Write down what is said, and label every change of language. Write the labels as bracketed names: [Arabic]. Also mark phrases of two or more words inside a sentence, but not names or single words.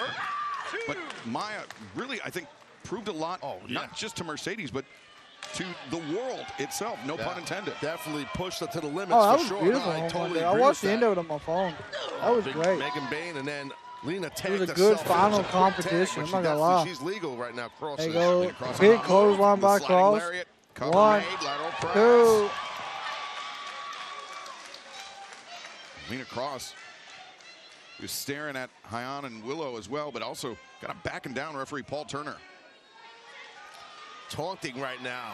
[English] But Maya really, I think, proved a lot, not just to Mercedes, but to the world itself, no pun intended. Definitely pushed it to the limits Oh, that for was sure. beautiful. I I, totally I agree watched with the end of it on my phone. That was Big great. Megan Bayne, and then Lena tagged It was a good herself in. final It was a quick competition. tag, I'm but not gonna lie. She's legal right now. Kross There you is. go. Lena Kross Big on clothesline by The sliding Kross. lariat, cover 1, made, lateral press. 2. Lena Kross was staring at Hyan and Willow as well, but also got a backing down referee Paul Turner. Taunting right now.